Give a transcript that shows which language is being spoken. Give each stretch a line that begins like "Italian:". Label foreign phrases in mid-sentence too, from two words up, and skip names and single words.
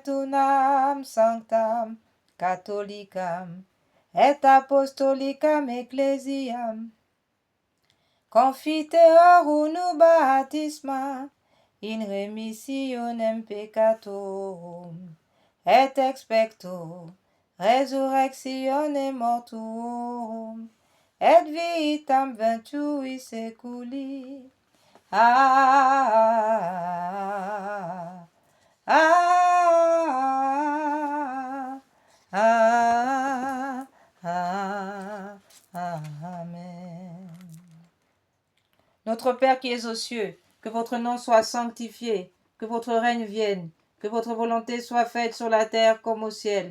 Latin: unam sanctam catholicam, et apostolicam ecclesiam, confiteor unu baptisma, in remissionem peccatorum, et expecto resurrectione mortuorum, et vitam ventui seculi. Ah, ah, ah, ah, amen.
French: Notre Père qui es aux cieux, que votre nom soit sanctifié, que votre règne vienne, que votre volonté soit faite sur la terre comme au ciel.